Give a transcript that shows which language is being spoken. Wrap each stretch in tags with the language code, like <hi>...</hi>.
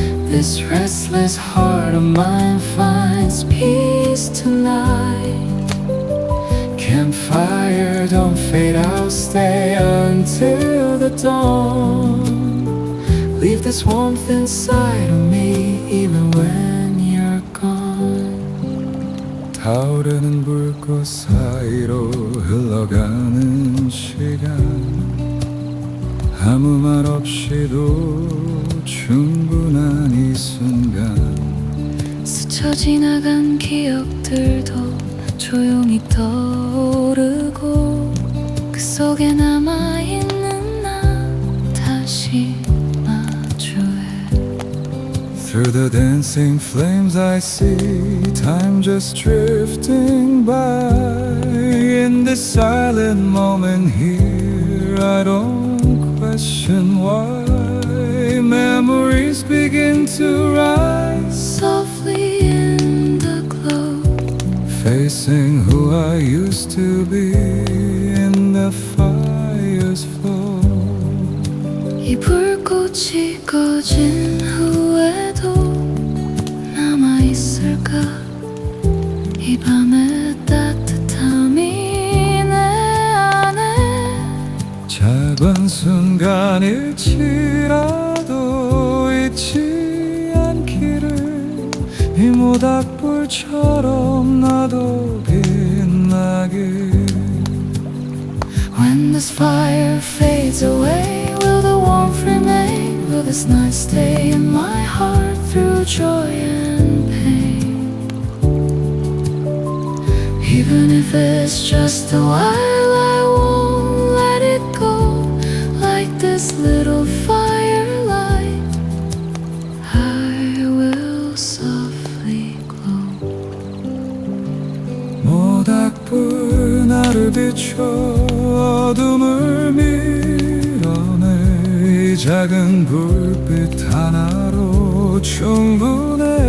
<en>This restless heart of mine finds peace tonight. Campfire, don't fade out, stay until the dawn. Leave this warmth inside of me even when you're gone.</en> <ko>타오르는 불꽃 사이로 흘러가는 시간, 아무 말 없이도 충분한 이 순간. 스쳐 지나간 기억들도 조용히 떠오르고 그 속에 남아있는 나 다시 마주해.</ko> <en>Through the dancing flames I see time just drifting by. In this silent moment here I don't question why. Memories begin to rise, Softly in the glow, facing who I used to be in the fire's flow.</en> <ko>이 불꽃이 꺼진 후에도 남아있을까. 이 밤의 따뜻함이 내 안에. 작은 순간일지라도 잊지 않기를. 이 모닥불처럼 나도 빛나길.</ko> <en>When this fire fades away, will the warmth remain? Will this night stay in my heart through joy and pain? Even if it's just a while, I won't let it go. Like this little firelight, I will softly glow.</en> <ko>모닥불 나를 비춰 어둠을 밀어내. 이 작은 불빛 하나로 충분해.</ko>